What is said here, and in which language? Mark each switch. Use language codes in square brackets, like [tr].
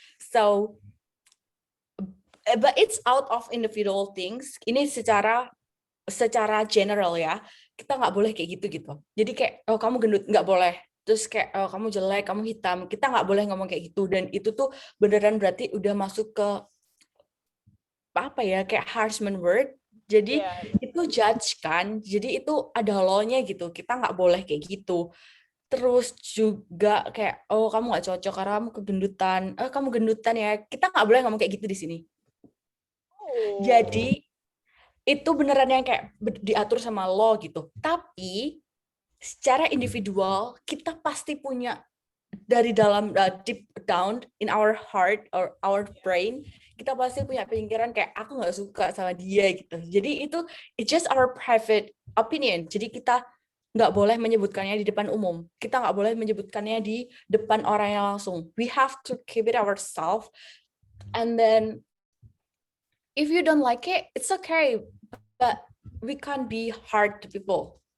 [en] So, but it's out of individual things. [id] Ini secara general ya. Kita nggak boleh kayak gitu. Jadi kayak, oh kamu gendut, nggak boleh. Terus kayak, oh kamu jelek, kamu hitam. Kita nggak boleh ngomong kayak gitu. Dan itu tuh beneran berarti udah masuk ke apa ya, kayak harassment word. Jadi itu judge kan. Jadi itu ada law-nya gitu. Kita nggak boleh kayak gitu. Terus juga kayak, oh kamu nggak cocok karena kamu kegendutan. Kamu gendutan ya. Kita nggak boleh ngomong kayak gitu di sini. Jadi itu beneran yang kayak diatur sama law gitu. Tapi secara individual kita pasti punya dari dalam [en] deep down in our heart or our brain, [id] kita pasti punya pikiran kayak aku nggak suka sama dia gitu. Jadi itu [en] it's just our private opinion. [id] Jadi kita nggak boleh menyebutkannya di depan umum. Kita nggak boleh menyebutkannya di depan orang yang langsung. [en] We have to keep it ourselves. And then if you don't like it, it's okay. But we can't be hard to people.